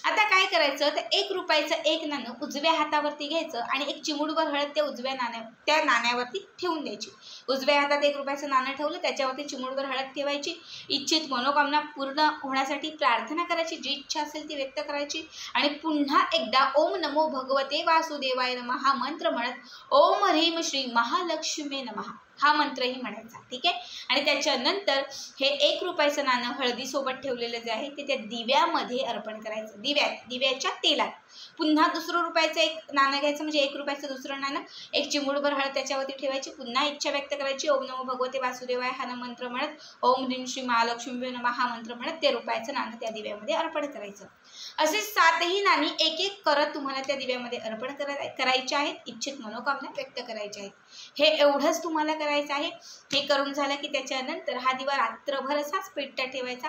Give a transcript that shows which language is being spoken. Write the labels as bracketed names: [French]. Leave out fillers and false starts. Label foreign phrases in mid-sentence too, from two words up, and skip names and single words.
[Marathi] आता काय करायचं, तर 1 रुपयाचं 1 नाणं उजव्या हातावरती घ्यायचं आणि एक चिमूटभर हळद त्या नाण्यावरती ठेवून द्यायची। उजव्या हातात 1 रुपयाचं नाणं ठेवलं, त्याच्यावरती चिमूटभर हळद ठेवायची। इच्छित मनोकामना पूर्ण होण्यासाठी प्रार्थना करायची, जी इच्छा असेल ती व्यक्त करायची आणि पुन्हा एकदा [Sanskrit] ओम नमो भगवते वासुदेवाय नमः [Marathi] हा मंत्र म्हणत [Sanskrit] ओम ह्रीं श्री महालक्ष्मी नमः [Marathi] हा मंत्रही म्हणायचा। ठीक आहे, आणि त्याच्यानंतर हे 1 रुपयाचं नाणं हळदीसोबत ठेवलेलं जे आहे ते त्या दिव्यामध्ये अर्पण करायचं। दिव्याच्या तेलात पुन्हा दुसरं रुपयाचं 1 नाणं घ्यायचं, म्हणजे 1 रुपयाचं दुसरं नाणं, एक चिमूटभर हळद त्याच्यावरती ठेवायची। पुन्हा इच्छा व्यक्त करायची, [Sanskrit] ओम नमो भगवते वासुदेवाय [Marathi] हा मंत्र म्हणत [Sanskrit] ओम ह्रीं श्री महालक्ष्मी नमः [Marathi] हा मंत्र म्हणत ते रुपयाचं नाणं त्या दिव्यामध्ये अर्पण करायचं। असे 7ही नाणी 1-1 करत तुम्हाला त्या दिव्यामध्ये अर्पण करायचे आहेत। इच्छित मनोकामना व्यक्त करायच्या आहेत। हे एवढंच तुम्हाला करायचं आहे। हे करून झालं की त्याच्यानंतर हा दिवा रात्रभर असाच पेटता ठेवायचा।